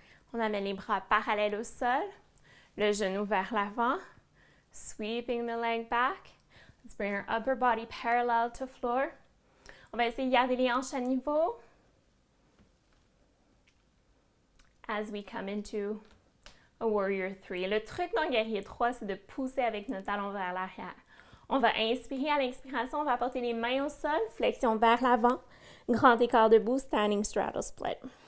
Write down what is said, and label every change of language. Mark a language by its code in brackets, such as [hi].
[fr] On amène les bras parallèles au sol, le genou vers l'avant, [en] sweeping the leg back. Let's bring our upper body parallel to floor. [fr] On va essayer de garder les hanches à niveau. [en] As we come into a warrior 3. [fr] Le truc dans guerrier 3, c'est de pousser avec nos talons vers l'arrière. On va inspirer à l'expiration, on va porter les mains au sol, flexion vers l'avant, grand écart debout, [en] standing straddle split.